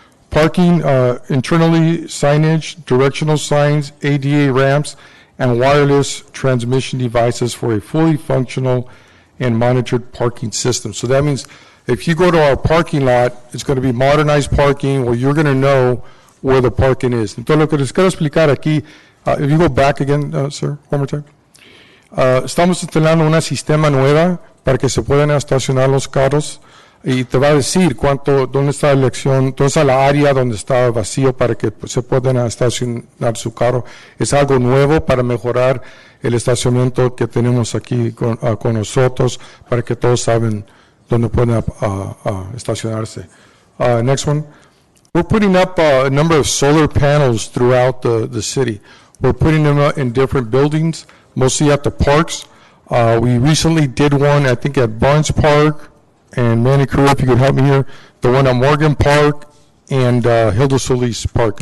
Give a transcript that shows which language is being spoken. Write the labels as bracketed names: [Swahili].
[English] Parking internally signage, directional signs, ADA ramps, and wireless transmission devices for a fully functional and monitored parking system. So that means if you go to our parking lot, it's going to be modernized parking where you're going to know where the parking is. [Spanish] Entonces, lo que les quiero explicar aquí, [English] if you go back again, sir, one more time. [Spanish] Estamos instalando una sistema nueva para que se puedan estacionar los carros y te va a decir dónde está la elección, dónde está la área donde está vacío para que se puedan estacionar su carro. Es algo nuevo para mejorar el estacionamiento que tenemos aquí con nosotros, para que todos saben dónde pueden estacionarse. [English] Next one. We're putting up a number of solar panels throughout the city. We're putting them in different buildings, mostly at the parks. We recently did one, I think, at Barnes Park, and Manny Carew, if you could help me here, the one at Morgan Park and Hilda Solis Park.